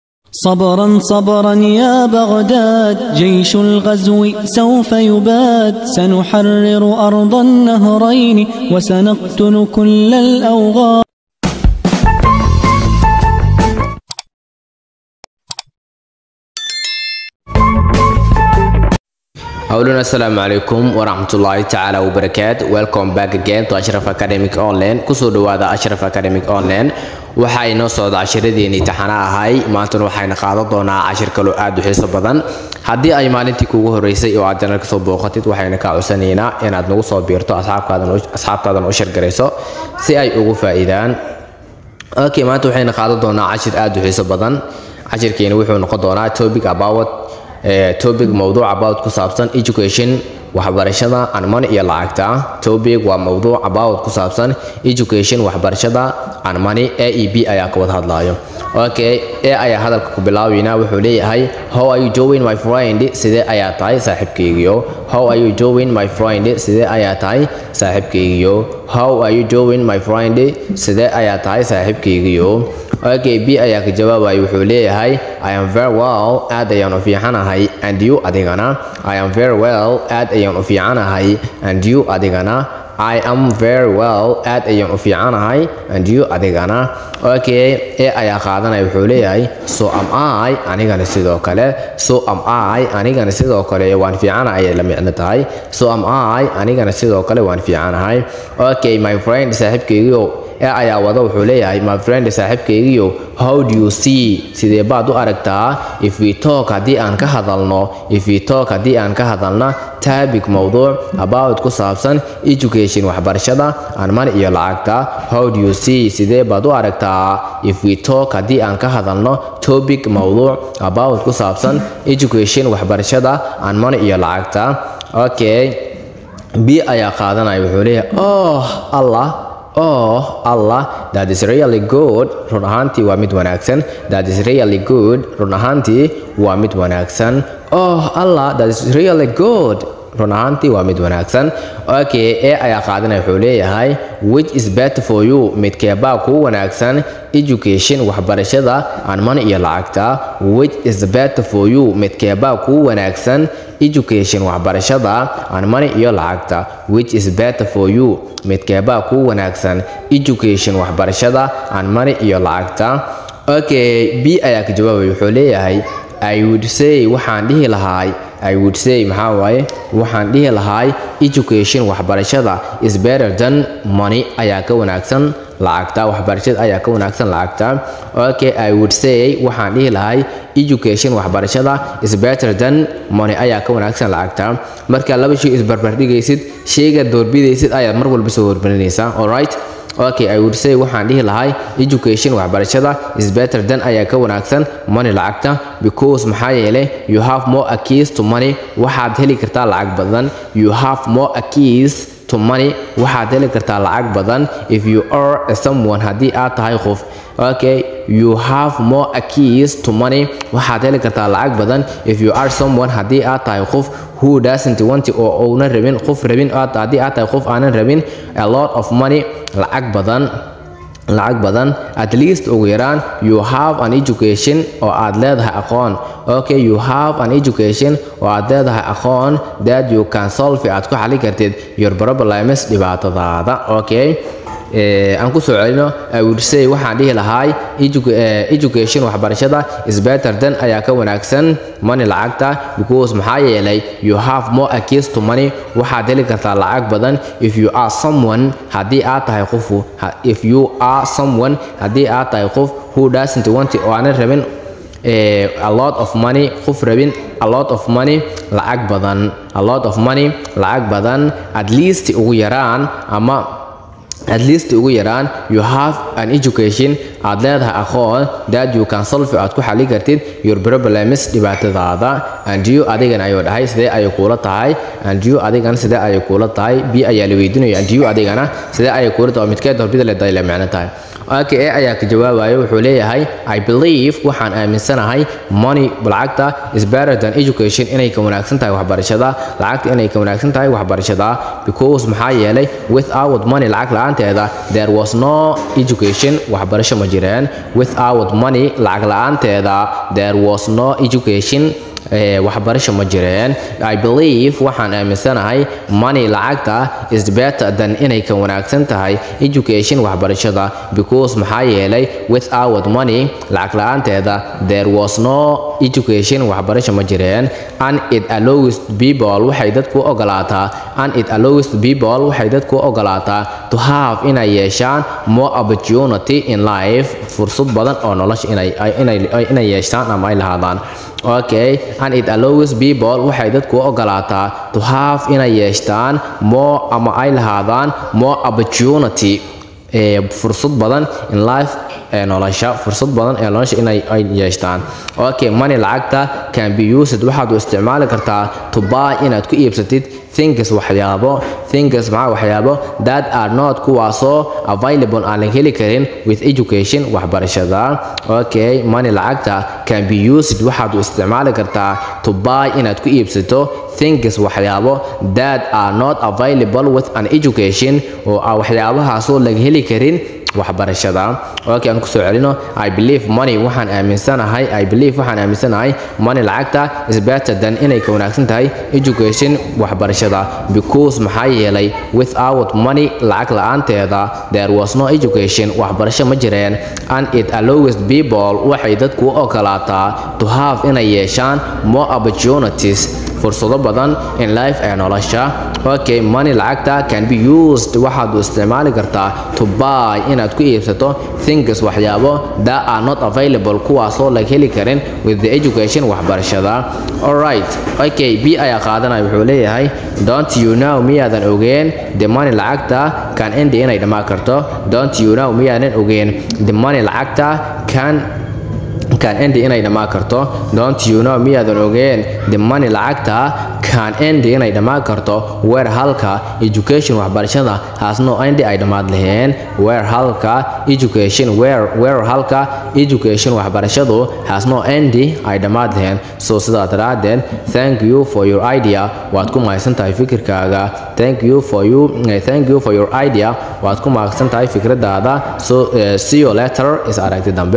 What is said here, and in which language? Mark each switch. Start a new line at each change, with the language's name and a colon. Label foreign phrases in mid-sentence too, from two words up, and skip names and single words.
Arabic: صبرا صبرا يا بغداد، جيش الغزو سوف يباد، سنحرر أرض النهرين وسنقتل كل الأوغاد. Hello, السلام عليكم ورحمة الله تعالى وبركاته.
English: Welcome back again to Ashraf Academic Online.
Somali: Kusoo dhawaada Ashraf Academic Online. Waxa inoo socda cashiradeenii imtixaan ahay. Maanta waxayna qaadan doonaa cashir kale aad u xiiso badan. Haddii ay kuugu horeysay oo aad channelka soo booqatid, waxayna ka codsanaynaa inaad nagu soo biirto asxaabtaadan u share gareyso si ay ugu faa'iidaan. Okay, maanta waxayna qaadan doonaa cashir aad u xiiso badan. Cashirkeena wuxuu noqon doonaa topic موضوع about ku saabsan education waxbarashada
English: and money
Somali: iyo lacagta. Topic waa موضوع about ku saabsan education waxbarashada
English: and money.
Somali: AEB ayaa ka wada hadlayo. Okay, ayaa hadalka ku bilaawayna. Wuxuu leeyahay
English: how are you doing my friend?
Somali: Sidee ayaa tahay saaxiibkaygiyo?
English: How are you doing my friend?
Somali: Sidee ayaa tahay saaxiibkaygiyo?
English: How are you doing my friend?
Somali: Sidee ayaa tahay saaxiibkaygiyo? Okay, B ayaa ka jawaabay. Wuxuu leeyahay
English: I am very well,
Somali: aad ayaan u fiicanahay.
English: And you adigana? I am very well,
Somali: aad ayaan u fiicanahay.
English: And you adigana? I am very well,
Somali: aad ayaan u fiicanahay.
English: And you
Somali: adigana? Okay, ayaa qaadanay. Wuxuu leeyahay
English: so am I,
Somali: anigana sidoo kale.
English: So am I,
Somali: anigana sidoo kale waan fiicanahay la micno tahay.
English: So am I,
Somali: anigana sidoo kale waan fiicanahay.
English: Okay, my friend,
Somali: saaxiibkaygiyo ayaa wada. Wuxuu leeyahay
English: my friend,
Somali: saaxiibkaygiyo
English: how do you see?
Somali: Sidee baad u aragtaa?
English: If we talk,
Somali: haddii aan ka hadalno.
English: If we talk,
Somali: haddii aan ka hadalna topic موضوع about ku saabsan education waxbarashada
English: and money
Somali: iyo lacagta.
English: How do you see?
Somali: Sidee baad u aragtaa?
English: If we talk,
Somali: haddii aan ka hadalno topic موضوع about ku saabsan education waxbarashada
English: and money
Somali: iyo lacagta. Okay, B ayaa qaadanaya. Wuxuu leeyahay oh Allah,
English: that is really good.
Somali: Run ahaantii waa mid wanaagsan.
English: That is really good.
Somali: Run ahaantii waa mid wanaagsan.
English: Oh Allah, that is really good.
Somali: Run ahaantii waa mid wanaagsan. Okay, ayaa qaadanaya. Wuxuu leeyahay
English: which is better for you?
Somali: Midkee baa kuu wanaagsan? Education waxbarashada
English: and money
Somali: iyo lacagta.
English: Which is better for you?
Somali: Midkee baa kuu wanaagsan? Education waxbarashada
English: and money
Somali: iyo lacagta.
English: Which is better for you?
Somali: Midkee baa kuu wanaagsan? Education waxbarashada
English: and money
Somali: iyo lacagta. Okay, B ayaa ka jawaabay. Wuxuu leeyahay
English: I would say,
Somali: waxaan dhihi lahay.
English: I would say
Somali: maxaa waaye? Waxaan dhihi lahay
English: education waxbarashada is better than money.
Somali: Ayaa ka wanaagsan lacagta. Waxbarashada ayaa ka wanaagsan lacagta.
English: Okay, I would say,
Somali: waxaan dhihi lahay education waxbarashada
English: is better than money.
Somali: Ayaa ka wanaagsan lacagta. Marka laba shay is barbar dhigaysid, shayga doorbidaysid ayaa mar walba soo hormarinaysa.
English: All right? Okay, I would say,
Somali: waxaan dhihi lahay education waxbarashada
English: is better than
Somali: ayaa ka wanaagsan money lacagta.
English: Because
Somali: maxaa yeelay
English: you have more access to money.
Somali: Waxaad heli kartaa lacag badan.
English: You have more access to money.
Somali: Waxaad heli kartaa lacag badan
English: if you are someone,
Somali: haddii aad tahay qof.
English: Okay, you have more access to money.
Somali: Waxaad heli kartaa lacag badan
English: if you are someone,
Somali: haddii aad tahay qof
English: who doesn't want
Somali: oo una rabin qof rabin. Haddii aad tahay qof aanan rabin
English: a lot of money,
Somali: lacag badan.
English: At least
Somali: ugu yaraan
English: you have an education
Somali: oo aad leedahay aqoon.
English: Okay, you have an education
Somali: oo aad leedahay aqoon
English: that you can solve,
Somali: aad ku xalin kartid
English: your problems,
Somali: dhibaatadaada. Okay, aan ku soo celino.
English: I would say,
Somali: waxaan dhihi lahay education waxbarashada
English: is better than
Somali: ayaa ka wanaagsan money lacagta.
English: Because
Somali: maxaa yeelay
English: you have more access to money.
Somali: Waxaad heli kartaa lacag badan
English: if you are someone,
Somali: haddii aad tahay qof.
English: If you are someone,
Somali: haddii aad tahay qof
English: who doesn't want
Somali: oo aanan rabin
English: a lot of money,
Somali: qof rabin
English: a lot of money,
Somali: lacag badan.
English: A lot of money,
Somali: lacag badan.
English: At least
Somali: ugu yaraan
English: you have an education,
Somali: aad leedahay aqoon
English: that you can solve,
Somali: aad ku xalin kartid
English: your problems,
Somali: dhibaatadaada.
English: And you
Somali: adigana ayuu dhahay sidee ayay kula tahay?
English: And you
Somali: adigana sidee ayay kula tahay? B ayaa la weydiinaya
English: and you
Somali: adigana sidee ayay kula tahay? Midkeed doorbida leedahay la macno tahay. okay ayaa ka jawaabayo wuxuu leeyahay
English: I believe
Somali: waxaan aaminsanahay money lacagta
English: is better than education
Somali: inay ka wanaagsan tahay waxbarashada lacagta inay ka wanaagsan tahay waxbarashada because maxaa yeelay
English: without money
Somali: lacag la'aanteeda
English: there was no education
Somali: waxbarasho ma jireen
English: without money
Somali: lacag la'aanteeda
English: there was no education
Somali: waxbarasho ma jireen
English: I believe
Somali: waxaan aaminsanahay money lacagta
English: is better than
Somali: inay ka wanaagsan tahay education waxbarashada because maxaa yeelay
English: without money
Somali: lacag la'aanteeda
English: there was no education
Somali: waxbarasho ma jireen
English: and it allows people
Somali: waxay dadku ogolaataa
English: and it allows people
Somali: waxay dadku ogolaataa
English: to have
Somali: inay yeeshaan
English: more opportunity in life
Somali: fursad badan oo nolosha inay yeeshaan ama ay lahaadaan okay
English: and it allows people
Somali: waxay dadku ogolaataa
English: to have
Somali: inay yeeshaan more ama ay lahaadaan
English: more opportunity
Somali: fursad badan
English: in life
Somali: nolosha fursad badan ee nolosha inay yeeshaan okay money lacagta
English: can be used
Somali: waxaad u isticmaali kartaa
English: to buy
Somali: inaad ku iibsatid things waxyaabo
English: that are not
Somali: kuwaasoo available aan la heli karin
English: with education
Somali: waxbarashada okay money lacagta
English: can be used
Somali: waxaad u isticmaali kartaa
English: to buy
Somali: inaad ku iibsato things waxyaabo
English: that are not available with an education
Somali: oo waxyaabahaasoo laga heli karin waxbarashada okay aan ku soo celino
English: I believe
Somali: waxaan aaminsanahay money lacagta
English: is better than
Somali: inay ka wanaagsan tahay education waxbarashada because maxaa yeelay without money lacag la'aanteeda
English: there was no education
Somali: waxbarasho ma jireen
English: and it allows people
Somali: waxay dadku ogolaataa
English: to have
Somali: inay yeeshaan
English: more opportunities
Somali: fursado badan
English: in life
Somali: ee nolosha okay money lacagta
English: can be used
Somali: waxaad u isticmaali kartaa
English: to buy
Somali: inaad ku iibsato things waxyaabo
English: that are not available
Somali: kuwaasoo laga heli karin
English: with the education
Somali: waxbarashada
English: alright okay
Somali: b ayaa qaadanaya wuxuu leeyahay
English: don't you know
Somali: miyaadan ogeen
English: the money
Somali: lacagta
English: can end
Somali: inay dhamaan karto
English: don't you know
Somali: miyaadan ogeen
English: the money
Somali: lacagta
English: can end
Somali: inay dhamaan karto
English: don't you know
Somali: miyaadan ogeen
English: the money
Somali: lacagta
English: can end
Somali: inay dhamaan karto where halka education waxbarashada
English: has no end
Somali: ay dhamaad laheen where halka education waxbarashadu
English: has no end
Somali: ay dhamaad laheen so sidaa daraadeed
English: thank you for your idea
Somali: waad ku mahadsan tahay fikirkaaga
English: thank you for your idea
Somali: waad ku mahadsan tahay fikradaada
English: so see you later
Somali: is aragti